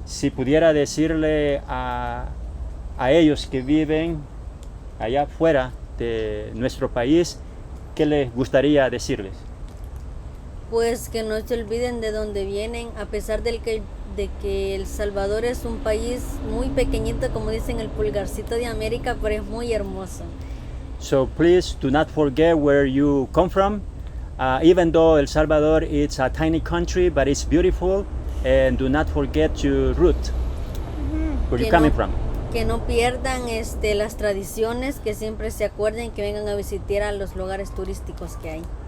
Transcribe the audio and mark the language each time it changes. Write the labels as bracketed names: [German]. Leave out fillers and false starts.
[Spanish] Si pudiera decirle a ellos que viven allá fuera de nuestro país, ¿qué les gustaría decirles? Pues que no se olviden de dónde vienen, a pesar de que El Salvador es un país muy pequeñito, como dicen el pulgarcito de América, pero es muy hermoso. [English] So please do not forget where you come from. Even though El Salvador is a tiny country, but it's beautiful, and do not forget your root, where you're coming from. [Spanish] Que no pierdan las tradiciones, que siempre se acuerden, que vengan a visitar a los lugares turísticos que hay.